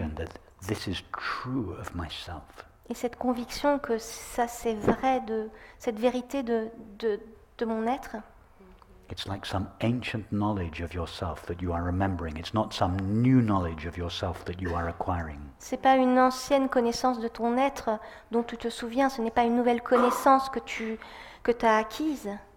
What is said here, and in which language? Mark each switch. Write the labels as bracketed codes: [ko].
[en] conviction that this is true of myself. [fr] Et cette conviction que ça c'est vrai, cette vérité de mon être, [en] It's like some ancient knowledge of yourself that you are remembering. It's not some new knowledge of yourself that you are acquiring. [fr] c'est pas une ancienne connaissance de ton être dont tu te souviens, ce n'est pas une nouvelle connaissance que tu as acquise.